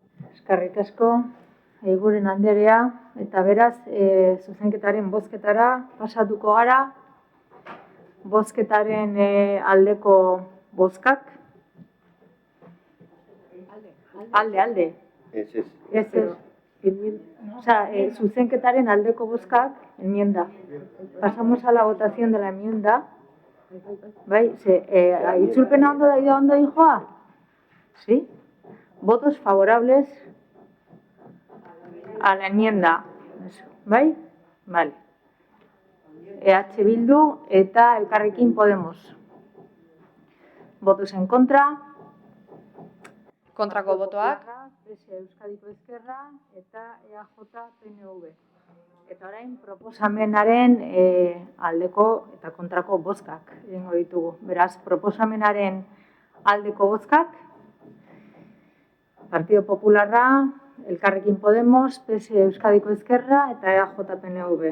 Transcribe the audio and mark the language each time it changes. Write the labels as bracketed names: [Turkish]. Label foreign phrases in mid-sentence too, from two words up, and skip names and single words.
[Basque] Eskerrik asko, Eguren Anderea, eta beraz, zuzenketaren bozketara pasatuko gara. Bozketaren aldeko bozkak. Alde. Ez, ez. Ez. Osea, zuzenketaren aldeko bozkak, [Spanish] enmienda. Pasamos a la votación de la enmienda. [Basque] Bai, itzulpena ondo dijoa? [Spanish] ¿Sí? Votos favorables a la enmienda. [Basque] ¿Bai? Vale. EH Bildu eta Elkarrekin Podemos. [Spanish] Votos en contra. [Basque] Kontrako botoak. Euskadiko Ezkerra eta EAJ PNV. Eta orain proposamenaren aldeko eta kontrako bozkak egingo ditugu. Beraz, proposamenaren aldeko bozkak, Partido Popularra, Elkarrekin Podemos, PS Euskadiko Ezkerra eta EAJ PNV.